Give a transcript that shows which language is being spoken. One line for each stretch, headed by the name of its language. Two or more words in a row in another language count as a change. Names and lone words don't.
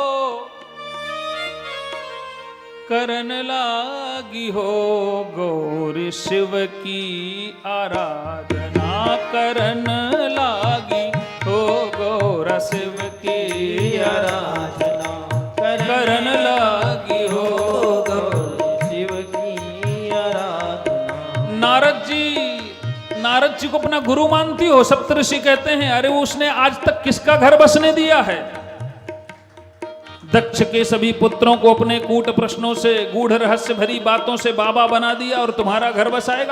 Hindi: करन लागी हो गौरी शिव की आराधना करन लागी हो, गौरा शिव की आराधना करन लागी हो, गौरी शिव की आराधना। नारद जी को अपना गुरु मानती हो? सप्तऋषि कहते हैं अरे उसने आज तक किसका घर बसने दिया है? दक्ष के सभी पुत्रों को अपने कूट प्रश्नों से, गूढ़ रहस्य भरी बातों से बाबा बना दिया और तुम्हारा घर बसाएगा?